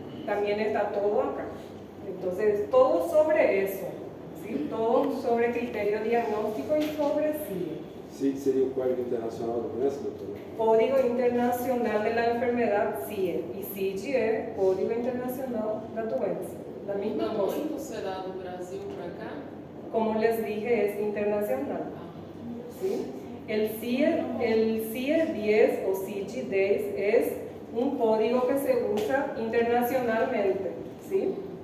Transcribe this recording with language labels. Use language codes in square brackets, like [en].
[es] También está todo acá. Entonces, todo sobre eso, ¿sí? Todo sobre criterio diagnóstico y sobre CIE. [pt] CIE sería o Código Internacional da Doença, doutor? [es] Código Internacional de la Enfermedad, CIE. Y CIGI es Código Internacional da Doença. La misma cosa. [pt] Muito será do Brasil para cá? [es] Como les dije, es internacional. ¿Sí? El CIE 10 o CIGI 10 es un código que se usa internacionalmente, ¿sí?